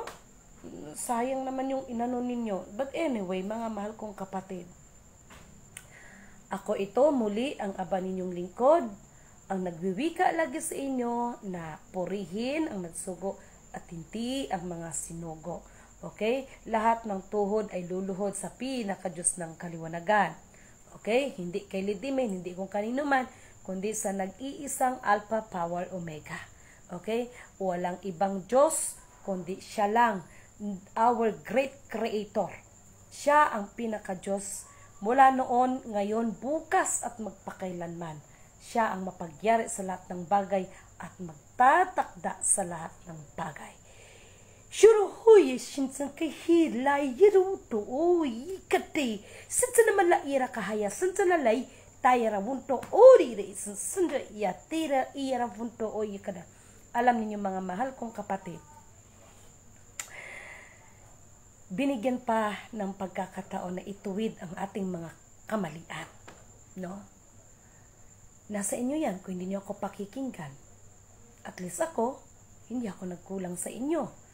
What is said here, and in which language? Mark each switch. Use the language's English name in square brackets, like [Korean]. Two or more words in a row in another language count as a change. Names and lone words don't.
[Filipino] Sayang naman yung inano ninyo. [English] But anyway, [Filipino] mga mahal kong kapatid, ako ito muli ang aba ninyong lingkod, ang nagwiwika lagi sa inyo na purihin ang nagsugo at hindi ang mga sinugo. Okay? Lahat ng tuhod ay luluhod sa pinaka-Diyos ng kaliwanagan. Okay? Hindi kay Lidimin, hindi kung kanino man, kundi sa nag-iisang Alpha Power Omega. Okay? Walang ibang Diyos, kundi siya lang, [English] our great Creator. [Filipino] Siya ang pinaka-Diyos mula noon, ngayon, bukas at magpakailanman. Siya ang mapagyari sa lahat ng bagay at magtatakda sa lahat ng bagay. Shuruhoy shinsan kay hilay yiruto oy kate sinsa naman la ira kahaya sinsa lalay tayara wunto ori re sinsa ya tira ira wunto oy kada. Alam niyo mga mahal kong kapatid, binigyan pa ng pagkakataon na ituwid ang ating mga kamalian, no? Nasa inyo yan kung hindi niyo ako pakikinggan. At least ako, hindi ako nagkulang sa inyo.